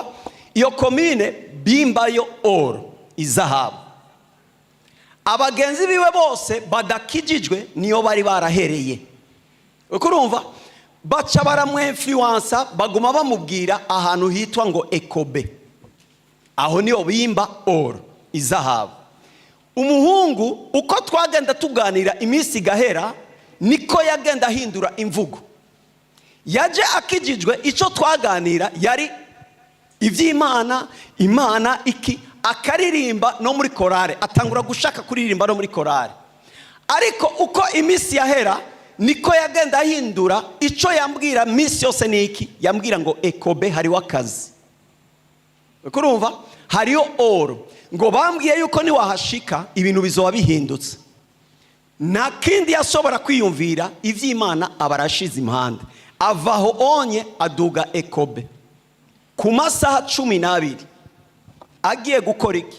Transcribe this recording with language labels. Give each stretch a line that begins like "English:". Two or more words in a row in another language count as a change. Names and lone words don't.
Rundi: Iyo komine bimbayo oro, izahabu. Abagenzi biwe bose badakijijwe niyo bari barahereye. urumva baca baramwinfluensa baguma bamubwira ahantu hitwa ngo Ekobe, aho niyo bimba oro, izahabu. Umuhungu uko twagenda tuganira iminsi gahera niko yagenda ahindura imvugo. Yaje akijijwe icyo twaganira yari iby'Imana, Imana iki, akaririmba no muri korale, atangura gushaka kuririmba no muri korale. Ariko uko iminsi yahera niko yagenda ahindura icyo yambwira minsi yose niki, yambwira ngo Ekobe hari wakazi. Urumva hariyo oro, ngo bambwiye yuko ni wahashika ibintu bizoba bihindutse. Nta kindi yashobora kwiyumvira iby'Imana abarashize impande. Avaho onye aduga Ekobe ku masaha 12 agiye gukora iki?